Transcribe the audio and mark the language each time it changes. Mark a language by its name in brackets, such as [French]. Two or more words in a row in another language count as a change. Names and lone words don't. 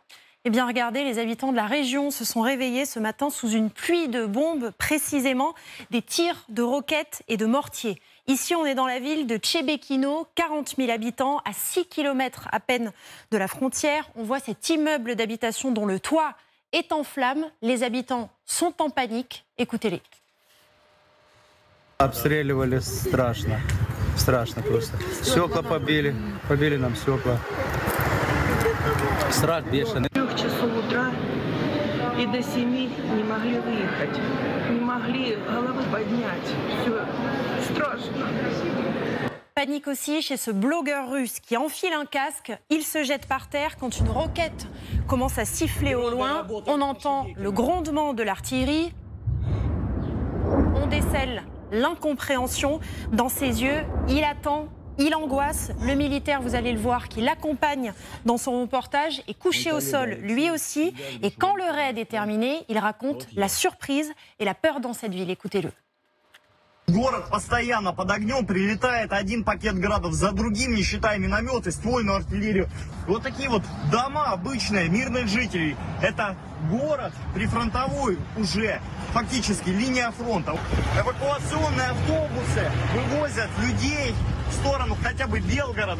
[French] Eh bien regardez, les habitants de la région se sont réveillés ce matin sous une pluie de bombes, précisément des tirs de roquettes et de mortiers. Ici, on est dans la ville de Chebekino, 40 000 habitants, à 6 km à peine de la frontière. On voit cet immeuble d'habitation dont le toit est en flammes. Les habitants sont en panique. Écoutez-les. [Russian] Обстреливали страшно. Страшно просто. Стекла побили. Побили нам стекла. Страх бешеный. 3 часов утра и до 7 не могли выехать. Не могли головы поднять. Все страшно. [French] Panique aussi chez ce blogueur russe qui enfile un casque. Il se jette par terre quand une roquette commence à siffler au loin. On entend le grondement de l'artillerie. On décèle l'incompréhension dans ses yeux. Il attend, il angoisse. Le militaire, vous allez le voir, qui l'accompagne dans son reportage, est couché au sol, lui aussi. Et quand le raid est terminé, il raconte la surprise et la peur dans cette ville. Écoutez-le. [Russian] Город постоянно под огнем, прилетает один пакет градов за другим, не считая минометы, ствольную артиллерию. Вот такие вот дома обычные, мирных жителей. Это город прифронтовой уже, фактически линия фронта. Эвакуационные автобусы вывозят людей в сторону хотя бы Белгорода.